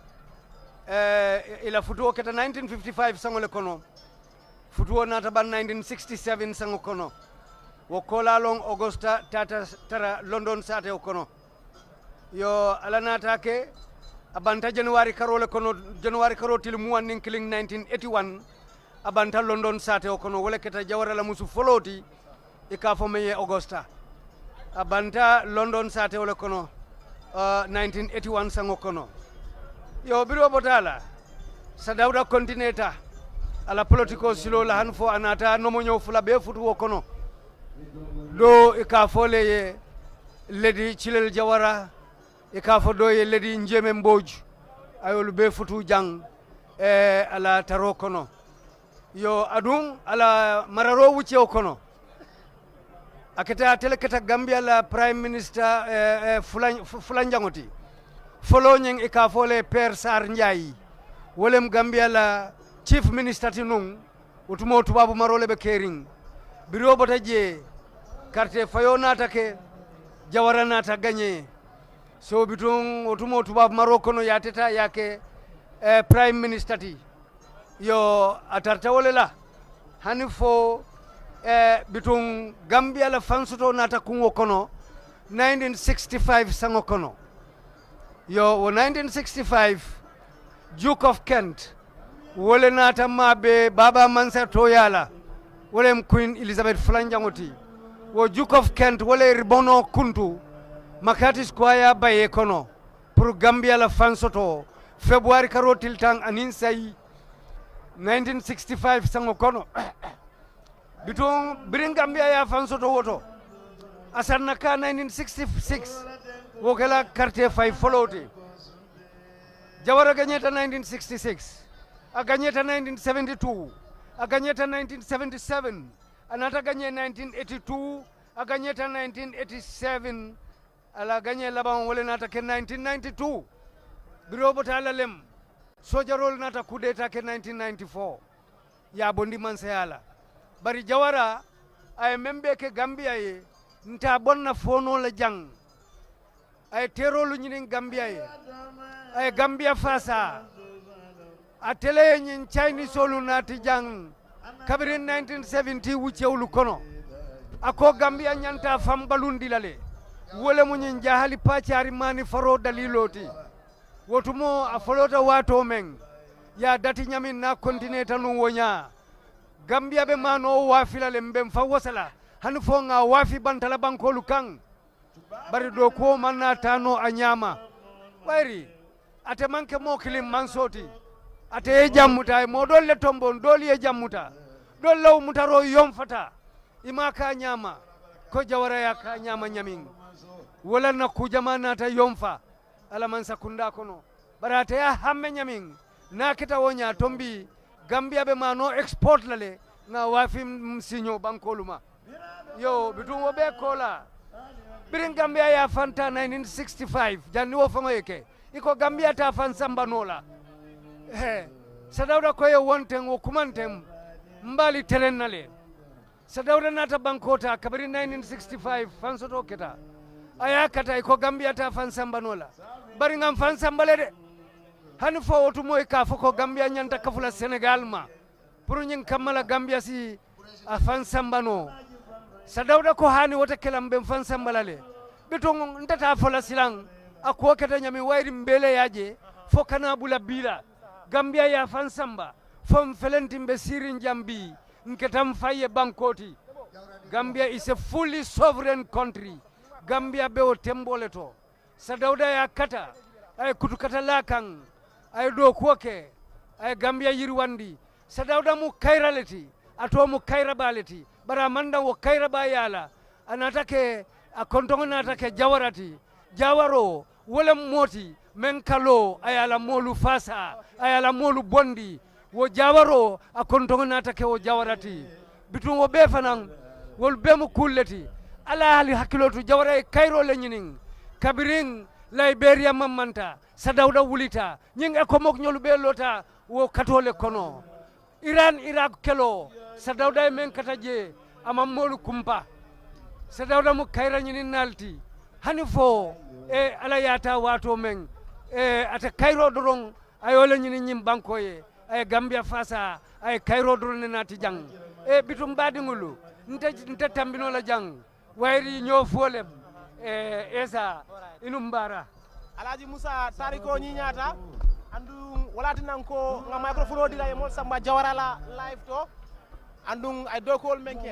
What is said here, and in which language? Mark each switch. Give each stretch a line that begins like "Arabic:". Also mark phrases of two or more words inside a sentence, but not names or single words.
Mandingo: ila futuo keta 1955 sangole kono futuo nata ban 1967 sango kono wokola long Augusta tara London sate kono yo alanata ke abanta January karole kono January karoti muwan nin killing 1981 abanta London sate kono wole keta Jawara la musu foloti ikafo meye Augusta abanta London sate wole kono 1981 sango kono yo biro botala Sir Dawda contineta ala political silo la hanfo anata nomonyo fula be futu kono do ikafo le ledi Chilel Jawara ikafo do ye ledi Njeme Mboj ayol be futu jang ala taro kono yo adun ala mararo wuce kono aketa teleketa Gambia la
English: Prime Minister
Mandingo: fulanjangoti folo nyeng ikafo le Père Sar Ndiaye wolem Gambia la
English: Chief Minister
Mandingo: tinung utumo tubabu marole be kering biro bota je carte fayo nata ke Jawara nata gagné so bitung utumo tubabu maroko no yateta yake
English: Prime Minister
Mandingo: ti yo atarta wole la hanifo bitung Gambia la fansuto nata kungo kono 1965 sango kono yo 1965 Duke of Kent wole nata mabe Baba Mansa Toyala wolem Queen Elizabeth Flanjangoti wo Jukof Kent wala ribono kuntu makati square baye kono pour Gambia la fansoto February karo tiltang anin say 1965 sango kono biton birin Gambia ya fansoto woto asanna ka 1966 wokela quartier fay foloti Jawara ganyeta 1966 aganyeta 1972 aganyeta 1977 anata ganye 1982 aganyeta 1987 ala ganye laban wole nata ke 1992 birobo tala lem sojarol nata kudeta ke 1994 ya bondi mansayala bari Jawara ay membe ke Gambia ye nta bonna fono la jang ay terolu nyinin Gambia ye ay Gambia fasa atele nyin Chinese solu nati jang kabirin 1970 wucewlu kono ako Gambia nyanta fam balundi lale wole mu nyin jahali pachari mani faro daliloti wotumo a folota wato men ya dati nyamin na continue tanu wonya Gambia be mano wafila le mbem fa wasala hanu fo nga wafi bantala bankolu kan bari do ko manna tano anyama wayri ate manke mo kilim mansoti ate e jammuta mo dolle tombon doli e jammuta dol law mutaro yom fata ima ka nyama ko Jawara ya ka nyama nyamin wala na ku jamana ta yomfa ala man sakunda kono barate ya hamme nyamin na kita wonya tombi Gambia be mano export lale na wafi msinyo bankoluma yo bitum wo be kola birin Gambia ya fanta 1965 janni wo fama yake iko Gambia ta fan samba nola Sir Dawda ko ye wonten wo kumantem mbali telennale Sir Dawda nata bankota kabiri 1965 fan soto keta aya kata iko Gambia ta fan samba nola bari ngam fan sambale de hani fo wotu moy ka fo ko Gambia nyanta kafula Senegal ma pour nyin kamala Gambia si a fan sambano Sir Dawda ko hani wota kelam be fan sambalale beton ndata fola silang ako keta nyami wayri mbele yaje fo kana bula bila Gambia ya fan samba fom felentimbe sirin jambi nketam faye bankoti
English: Gambia is a fully sovereign country
Mandingo: Gambia be o tembole to Sir Dawda ya kata ay kutukata lakang ay do koke ay Gambia yirwandi Sir Dawda mu kairaleti ato mu kairabaleti bara manda wo kairaba yala anatake a kontongo natake jawarati jawaro wala moti men kalo ayala molu fasa ayala molu bondi wo jawaro a kontongo natake wo jawarati bitun wo be fanan wol be mu kulleti ala hali hakilotu Jawara e kairo le nyinin kabirin Liberia mamanta Sir Dawda wulita nying e ko mok nyolu be lota wo katole kono Iran Iraq kelo Sir Dawda men kataje ama molu kumpa Sir Dawda mu kaira nyinin nalti hani fo e ala yata wato men e ata kairo doron ayole nyinin nyim bankoye ay Gambia fasa ay kairo doron nati jang e bitum badingulu nte tambino la jang wayri ñoo folem esa inumbara Alaji Musa tariko ñi ñata andu walati nanko nga microphone dila e mol samba Jawara la live to andung I dokol menke.